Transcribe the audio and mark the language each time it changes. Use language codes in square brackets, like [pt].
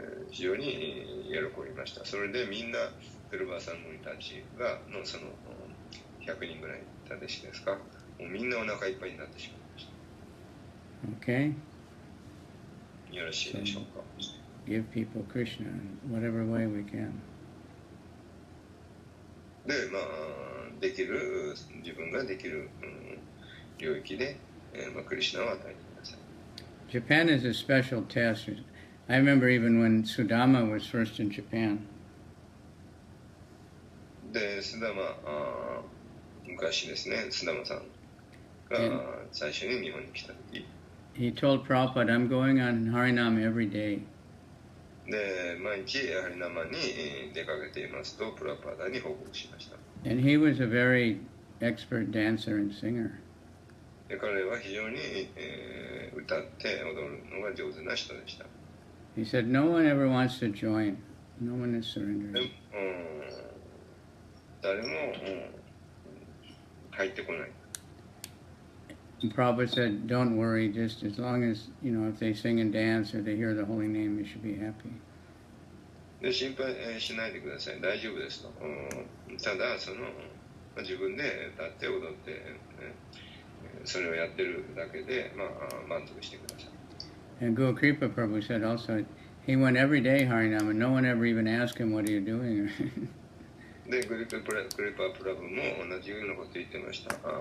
[ja] 非常に喜びました。それでみんなドゥルバーサムニたちがその100人ぐらいいた弟子ですか、もうみんなお腹いっぱいになってしまいました。 [en] Okay? [ja] よろしいでしょうか。 [en] Give people Krishna in whatever way we can. [ja] で、できる自分ができる、領域で、クリシュナを与えてください。 [en] Japan is a special test. I remember even when Sudama was first in Japan. [ja] で、スダマ、昔ですね、スダマさんが最初に日本に来た時。 [en] He told Prabhupada, I'm going on Harinam every day. [ja] で、毎日ハリナマに出かけていますと、プラパダに報告しました。 [en] And he was a very expert dancer and singer. [ja] で、彼は非常に、歌って踊るのが上手な人でした。 [en] He said, no one ever wants to join. No one is surrendering. [ja] 誰も、入ってこない。 [en] And Prabhupada said, don't worry, just as long as, if they sing and dance or they hear the holy name, you should be happy. [ja] で、心配しないでください。大丈夫ですと。ただ、自分で歌って踊って、それをやってるだけで、満足してください。 [en] And Guru Kripa Prabhu said also, he went every day Harinam, and no one ever even asked him, what are you doing? [ja] で、クリパプラブも同じようなこと言ってました。